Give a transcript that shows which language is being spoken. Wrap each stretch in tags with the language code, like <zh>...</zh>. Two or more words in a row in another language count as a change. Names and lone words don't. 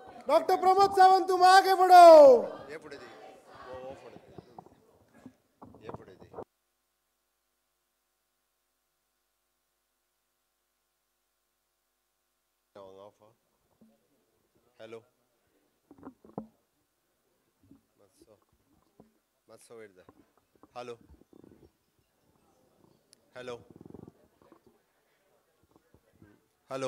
<hi>डॉक्टर प्रमोद सावंत तुम आगे बढ़ो।</hi> <kok>ये पुढे दे, वो पुढे दे, ये पुढे दे. हॅलो, मातसो वेट जा.</kok> <en>Hello hello hello.</en>